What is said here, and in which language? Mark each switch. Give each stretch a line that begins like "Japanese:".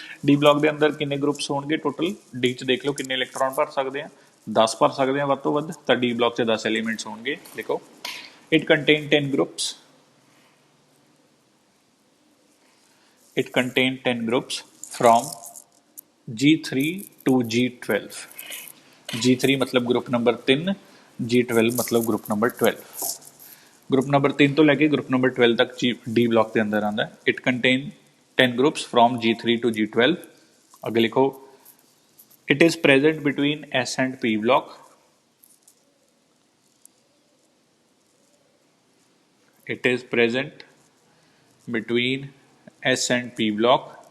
Punjabi: D block ਦੇ ਅੰਦਰ ਕਿੰਨੇ ਗਰੁੱਪਸ ਹੋਣਗੇ ਟੋਟਲ? ਡੀ 'ਚ ਦੇਖ ਲਓ ਕਿੰਨੇ ਇਲੈਕਟ੍ਰੋਨ ਭਰ ਸਕਦੇ ਆ, 10 ਭਰ ਸਕਦੇ ਆ ਵੱਧ ਤੋਂ ਵੱਧ। ਤਾਂ ਡੀ ਬਲੌਕ 'ਚ 10 ਐਲੀਮੈਂਟਸ ਹੋਣਗੇ।
English: ਦੇਖੋ, it contain 10 groups, it contained 10 groups from G3 to G12।
Hindi: G3 मतलब ग्रुप नंबर 3, G12 मतलब ग्रुप नंबर 12। ग्रुप नंबर 3 तो लैके ग्रुप नंबर 12 तक डी ब्लॉक के अंदर आता है।
English: It contain 10 groups from G3 to G12।
Hindi: आगे लिखो,
English: It is present between S and P block, it is present between S and P block।